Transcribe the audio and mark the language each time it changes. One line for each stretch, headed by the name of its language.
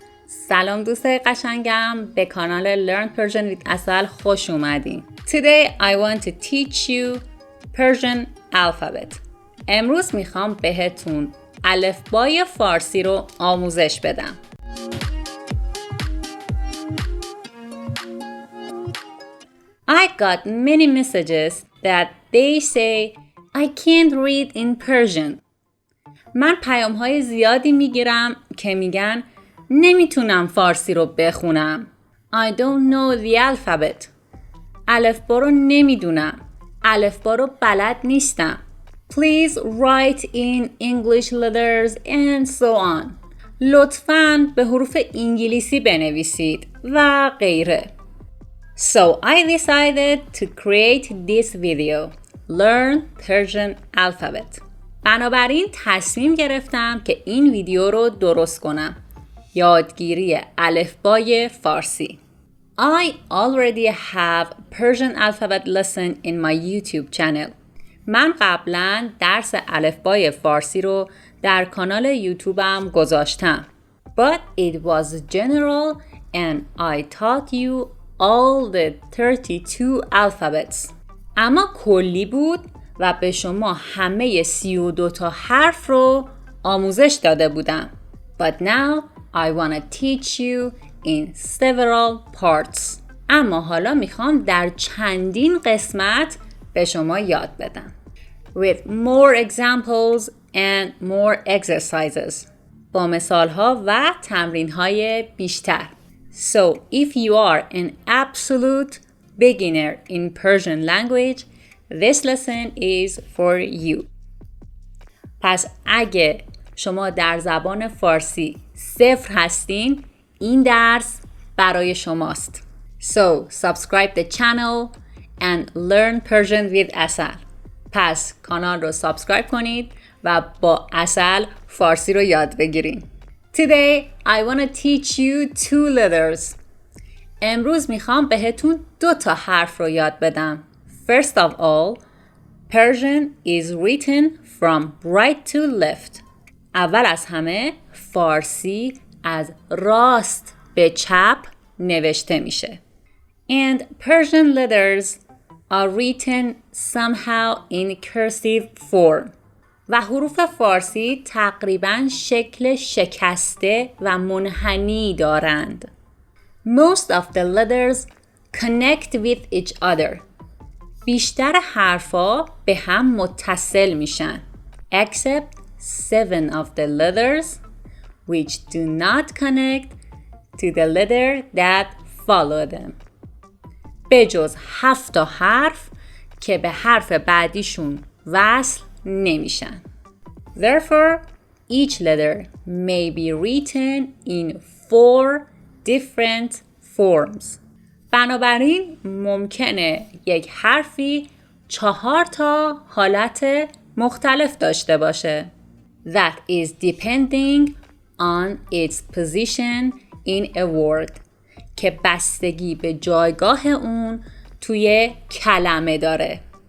Persian: سلام دوستای قشنگم، به کانال Learn Persian with Asal خوش اومدین.
English: Today I want to teach you Persian alphabet.
Persian: امروز میخوام بهتون الفبای فارسی رو آموزش بدم.
English: I got many messages that they say I can't read in Persian.
Persian: من پیام‌های زیادی میگیرم که میگن نمیتونم فارسی رو بخونم.
English: I don't know the alphabet.
Persian: الفبا رو نمیدونم. الفبا رو بلد نیستم.
English: Please write in English letters and so on.
Persian: لطفاً به حروف انگلیسی بنویسید و غیره.
English: So I decided to create this video. Learn Persian alphabet.
Persian: بنابراین تصمیم گرفتم که این ویدیو رو درست کنم. یادگیری الفبای فارسی.
English: I already have Persian alphabet lesson in my YouTube channel.
Persian: من قبلا درس الفبای فارسی رو در کانال یوتیوبم گذاشتم.
English: But it was general and I taught you all the 32 alphabets.
Persian: اما کلی بود و به شما همه 32 تا حرف رو آموزش داده بودم.
English: But now I want to teach you in several parts.
Persian: اما حالا میخوام در چندین قسمت به شما یاد بدم.
English: With more examples and more exercises.
Persian: با مثالها و تمرینهای بیشتر.
English: So if you are an absolute beginner in Persian language, this lesson is for you.
Persian: پس اگه شما در زبان فارسی صفر هستین، این درس برای شماست.
English: So subscribe the channel and learn Persian with Asal.
Persian: پس کانال رو سابسکرایب کنید و با اصل فارسی رو یاد بگیرین.
English: Today I want to teach you 2 letters.
Persian: امروز میخوام بهتون 2 تا حرف رو یاد بدم.
English: First of all, Persian is written from right to left.
Persian: اول از همه فارسی از راست به چپ نوشته میشه.
English: And Persian letters are written somehow in cursive form.
Persian: و حروف فارسی تقریباً شکل شکسته و منحنی دارند.
English: Most of the letters connect with each other.
Persian: بیشتر حرفا به هم متصل میشن.
English: Except 7 of the letters which do not connect to the letter that follow them.
Persian: به جز 7 تا حرف که به حرف بعدیشون وصل نمیشن.
English: Therefore, each letter may be written in 4 different forms.
Persian: بنابراین ممکنه یک حرفی 4 تا حالت مختلف داشته باشه.
English: That is depending on its position in a word.
Persian: که بستگی به جایگاه اون توی کلمه داره.